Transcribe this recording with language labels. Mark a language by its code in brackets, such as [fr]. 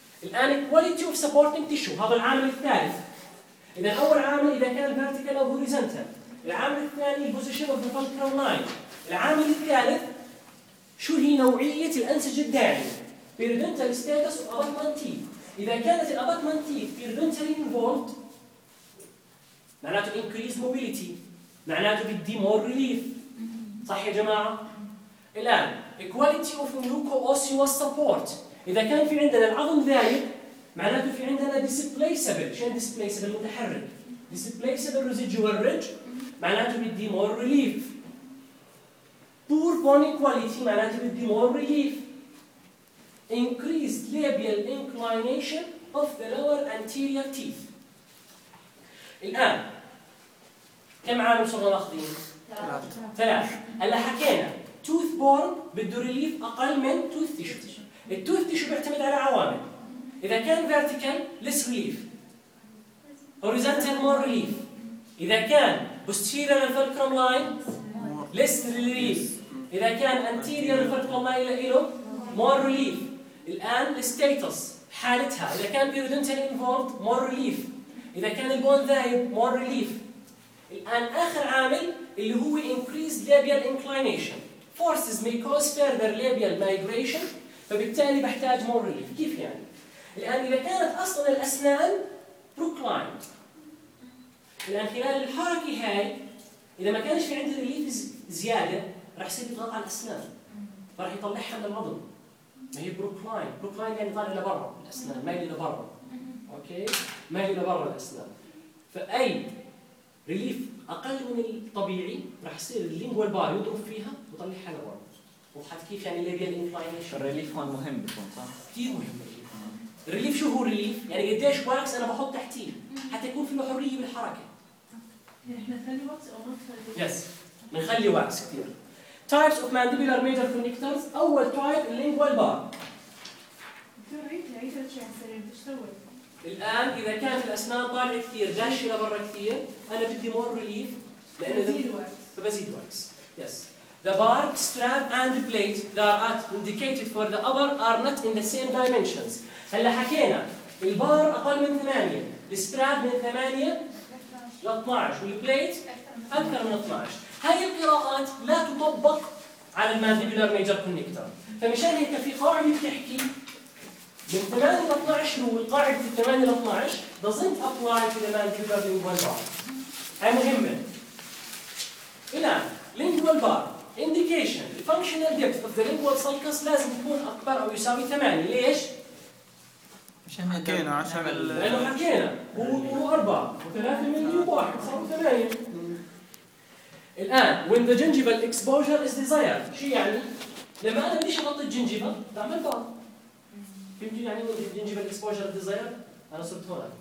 [ar] الآن quality of supporting tissue هذا العامل الثالث. إذا أول عامل إذا كان vertical أو horizontal، العامل الثاني [en] position of the fulcrum line، [ar] العامل الثالث شو هي نوعية الأنسجة الداعمة [en] periodontal status of abutment teeth. [ar] إذا كانت [en] abutment teeth periodontally involved [ar] معناته increase mobility، معناته بدي more relief. صح يا جماعة؟ الآن [en] quality of mucoosseous support، [ar] إذا كان في عندنا العظم ذايب معناته في عندنا displaceable. شين displaceable؟ متحرك. [en] displaceable residual ridge [ar] معناته بدي more relief. [en] poor bone quality [ar] معناته بدي more relief. [en] increased labial inclination of the lower anterior teeth. [ar] الآن كم عامل صرنا ناخذين؟ ثلاثة. هلا حكينا tooth bone بده relief أقل من tooth tissue. التوث تيشو بيعتمد على عوامل. إذا كان vertical less relief، horizontal more relief. إذا كان posterior fulcrum line less relief. إذا كان anterior fulcrum line له more relief. الآن status حالتها، إذا كان periodontal involved more relief. إذا كان البون ذايب more relief. الآن آخر عامل اللي هو increased labial inclination، [en] forces may cause further labial migration، [ar] فبالتالي بحتاج more relief. كيف يعني؟ الآن إذا كانت أصلاً الأسنان proclined، الآن خلال الحركة هاي إذا ما كانش في عندي relief زيادة راح يصير يضغط على الأسنان فراح يطلعها من العظم. ما هي proclined، proclined يعني طالع لبرا الأسنان، مايل لبرا. أوكي، مايل لبرا الأسنان. فأي relief أقل من الطبيعي راح يصير lingual bar يضرب فيها ويطلعها لبرا. وحد كيف يعني اللي بيال inclination؟ الريليف هون مهم بيكون صح؟ كتير مهم الريليف. الريليف شو هو الريليف؟ يعني قديش واكس أنا بحط تحتيه حتى يكون في له حرية بالحركة. إحنا نخلي واكس أو نخلي؟ يس، نخلي واكس كتير. [en] types of mandibular major connectors. [ar] أول [en] type lingual bar. [ar] دكتور عيد العيد هالشيء عن سريع الآن إذا كانت الأسنان طالعة كتير داشة لبرا كتير أنا بدي مور ريليف لأنه بزيد واكس. فبزيد واكس. يس. [en] The bar, strap, and the plate that are indicated for the upper are not in the same dimensions. [ar] هلا حكينا البار أقل من 8، السترب من 8 إلى 12، والبلايت أكثر من 12. هاي القراءات لا تطبق على الماندبيلر ميجر كونكتر. فمشان هيك في قاعدة بتحكي من 8 إلى 12 والقاعدة 8 إلى 12 [en] doesn't apply to the maandibular lingual bar. [ar] هاي مهمة. الآن [en] lingual bar indication the functional depth of the lingual sulcus [ar] لازم يكون أكبر أو يساوي 8. ليش؟ عشان حكينا عشان لأنه حكينا و4 و3 مللي و1 و8. الآن [en] when the gingival exposure is desired [ar] شو يعني؟ لما أنا بديش أغطي الجنجيفا تعمل بار. يمكن يعني [en] when the gingival exposure is desired [ar] أنا صرت هون.